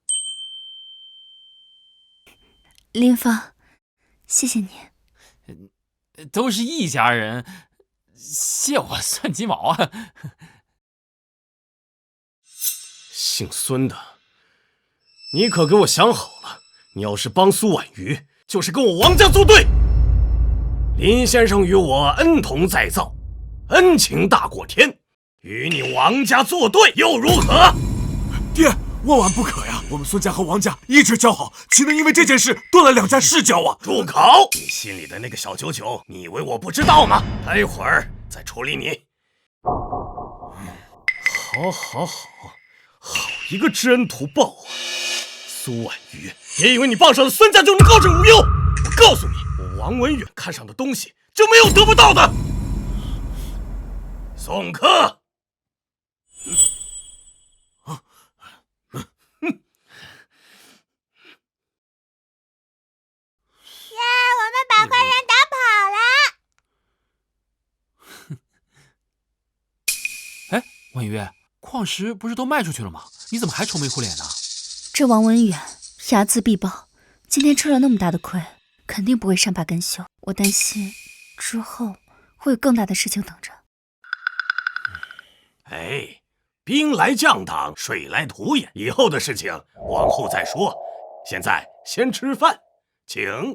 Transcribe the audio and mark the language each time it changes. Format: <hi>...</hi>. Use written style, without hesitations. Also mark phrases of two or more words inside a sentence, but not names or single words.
<zh>林芳，謝謝你。都是一家人，谢我算雞毛啊！姓孫的，你可給我想好了，你要是幫蘇婉瑜，就是跟我王家作對。林先生與我恩同再造，恩情大過天，與你王家作對又如何？爹，萬萬不可呀！我們孫家和王家一直交好，豈能因為這件事斷了兩家世交啊？住口！你心裡的那個小九九，你以為我不知道嗎？待會兒再處理你。好，好一個知恩圖報啊！蘇婉瑜，別以為你傍上了孫家就能高枕無憂。我告訴你，我王文遠看上的東西就沒有得不到的。送客。我們把壞人打跑了。哎，婉瑜，礦石不是都賣出去了嗎？你怎麼還愁眉苦臉呢？這王文遠睚眦必報，今天吃了那麼大的虧，肯定不會善罷甘休。我擔心之後會有更大的事情等着。哎，兵來將擋，水來土掩，以後的事情往後再說。現在先吃飯，請。</zh>